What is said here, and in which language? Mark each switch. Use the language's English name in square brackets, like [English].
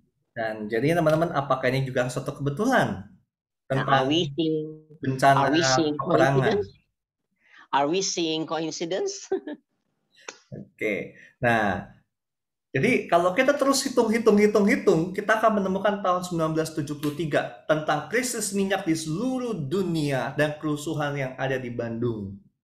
[Indonesian] Dan jadi teman-teman, apakah ini juga suatu kebetulan tentang bencana peperangan? [English] Are we seeing coincidence? [Indonesian] Oke. Nah, jadi kalau kita terus hitung, kita akan menemukan tahun 1973 tentang krisis minyak di seluruh dunia dan kerusuhan yang ada di Bandung.